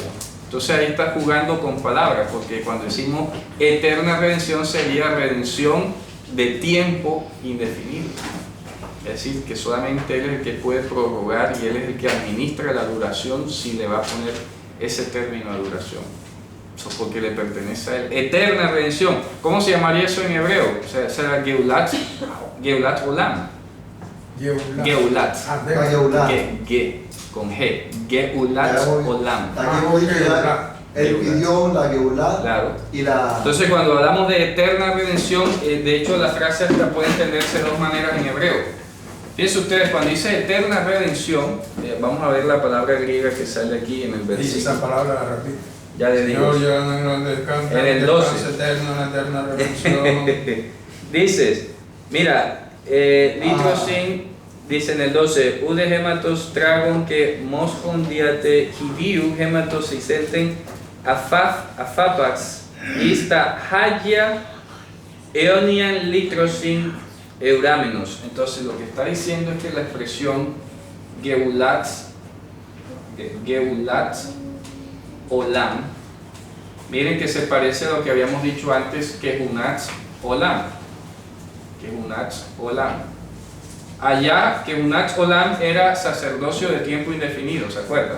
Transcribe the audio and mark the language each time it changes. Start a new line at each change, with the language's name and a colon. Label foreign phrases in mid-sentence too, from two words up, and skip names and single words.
Spanish: Entonces ahí está jugando con palabras, porque cuando decimos eterna redención sería redención de tiempo indefinido. Es decir, que solamente Él es el que puede prorrogar y Él es el que administra la duración si le va a poner ese término de duración. Eso porque le pertenece a Él. Eterna redención. ¿Cómo se llamaría eso en hebreo? O sea, será
Hebrew: גאולת עולם.
Spanish: Geulat. La Geulat. Con G.
Hebrew: גאולת עולם.
Spanish: Aquí hemos dicho ya, él pidió la Geulat Claro. y la... Entonces cuando hablamos de eterna redención, de hecho la frase hasta puede entenderse de 2 maneras en hebreo. Fíjense ustedes, cuando dice eterna redención, vamos a ver la palabra griega que sale aquí en el Dice versículo. esa palabra, la repite. Ya le digo. En el 12. Eterno, una eterna redención. Dices, mira, Litrosin dice en el 12,
Greek: οὐδὲ αἵματος τράγων καὶ μόσχων διὰ δὲ ἰδίου αἵματος εἰσῆλθεν ἐφάπαξ εἰς τὰ ἅγια αἰωνίαν λύτρωσιν εὑράμενος.
Spanish: Entonces lo que está diciendo es que la expresión Geulat Olam, miren que se parece a lo que habíamos dicho antes, que
Hebrew: כהונת עולם.
Spanish: Allá, que
Hebrew: כהונת עולם
Spanish: era sacerdocio de tiempo indefinido, ¿se acuerdan?